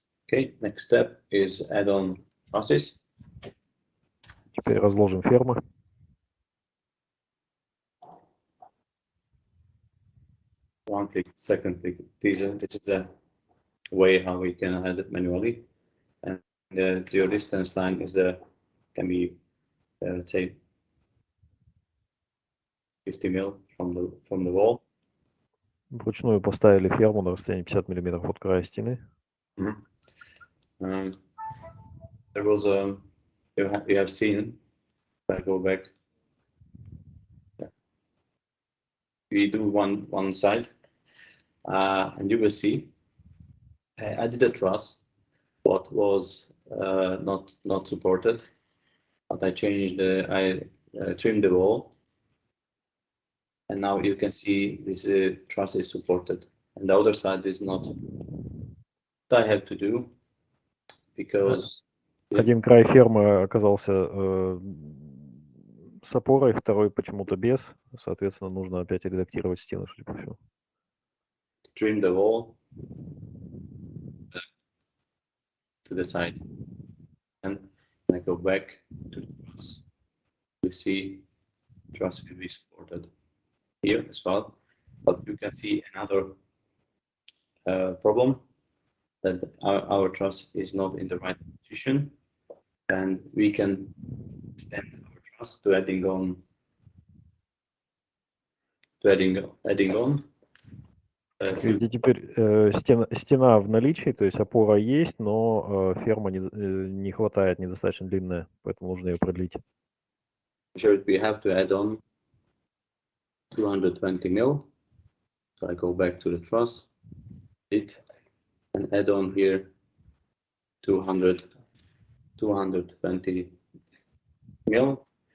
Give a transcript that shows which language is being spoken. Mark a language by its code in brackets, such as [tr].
[en] Okay, next step is add on trusses. [ru] Теперь разложим фермы. [en] One click, second click. This is the way how we can add it manually, and your distance line is can be let's say 50 mil from the wall. [ru] Вручную поставили ферму на расстоянии 50 миллиметров от края стены. [en] There was you have seen. If I go back. We do one side, and you will see. I did a truss, what was not supported, but I changed I trimmed the wall, and now you can see this truss is supported, and the other side is not supported. What I have to do, because [ru] один край фермы оказался с опорой, второй почему-то без, соответственно, нужно опять редактировать стены, судя по всему. [en] Trim the wall. to the side. And when I go back to the truss, we see truss will be supported here as well. But you can see another problem, that our truss is not in the right position, and we can extend our truss to adding on. [ru] Видите, теперь стена в наличии, то есть опора есть, но ферма не хватает, недостаточно длинная, поэтому нужно ее продлить. [en] Sure, we have to add on 220 mil. So I go back to the truss, and add on here 220 mil.